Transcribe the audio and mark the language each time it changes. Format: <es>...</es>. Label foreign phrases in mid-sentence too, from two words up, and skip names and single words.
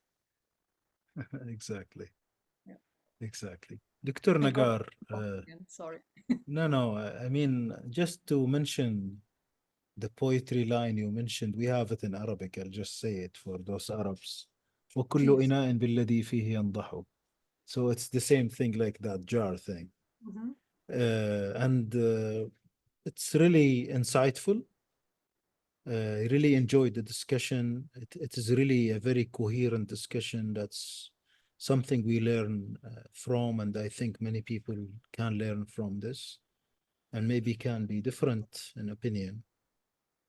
<en>Exactly. Yeah. Exactly. Dr. I got Nagar, off again, sorry. no, I mean, just to mention the poetry line you mentioned, we have it in Arabic. I'll just say it for those Arabs.</en> <ar>وكل</ar> <en>Please.</en> <ar>إناء بالذي فيه ينضح.</ar> <en>So it's the same thing like that jar thing. Mhm. And it's really insightful. I really enjoyed the discussion. It is really a very coherent discussion. That's something we learn from, and I think many people can learn from this, and maybe can be different in opinion.</en>